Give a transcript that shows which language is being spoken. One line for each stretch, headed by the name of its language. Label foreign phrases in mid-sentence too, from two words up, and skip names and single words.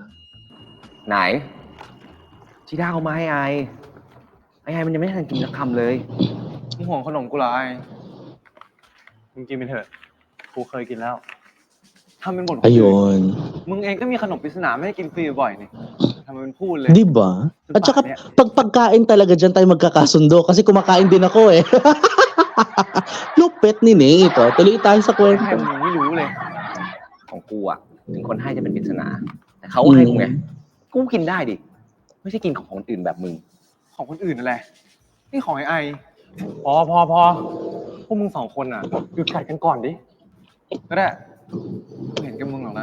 Thai: ไหนจีด้าเอามาให้ไอมันยังไม่ทันกินสักคำเลย มึงห่วงขนมกูเหรอไอ มึงกินไปเถอะกูเคยกินแล้วทำเป็นบ่น
Filipino: Ayun.
Thai: มึงเองก็มีขนมปริศนาไม่ให้กินฟรีบ่อยนี่ทำเป็นพูดเลย
Filipino: Di ba? At saka pag pagkain talaga dyan tayo magkakasundo kasi kumakain din ako eh. Lupit ni Nate ito. Tuloy tayo sa
Thai: ให้
Filipino: kwento.
Thai: มึงไม่รู้เลย ของกูอะถึงคนให้จะเป็นปริศนาแต่เขาก็ให้กูไงกูกินได้ดิไม่ใช่กินของคนอื่นแบบมึง ของคนอื่นอะไรนี่ของไอพอพวกมึงสองคนอ่ะหยุดกัดกันก่อนดิก็ได้เห็นกับมึง